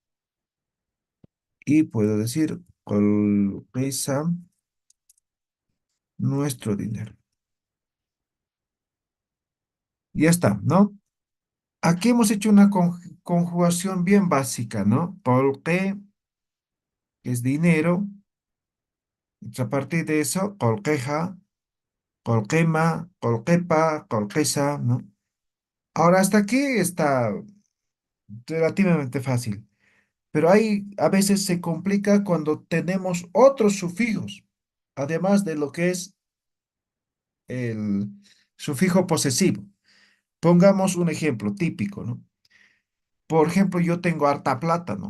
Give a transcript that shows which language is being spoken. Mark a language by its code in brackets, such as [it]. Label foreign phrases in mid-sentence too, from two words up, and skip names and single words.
[es] Y puedo decir golpesa nuestro dinero. Ya está, ¿no? Aquí hemos hecho una conjugación bien básica, ¿no? Golpe es dinero. Entonces, a partir de eso, [ay] golqueja, golquema, golquepa, golquesa, [es] ¿no? Ahora hasta aquí está relativamente fácil. Pero hay, a veces se complica cuando tenemos otros sufijos, además de lo que es el sufijo posesivo. Pongamos un ejemplo típico, ¿no? Por ejemplo, yo tengo harta plata, ¿no?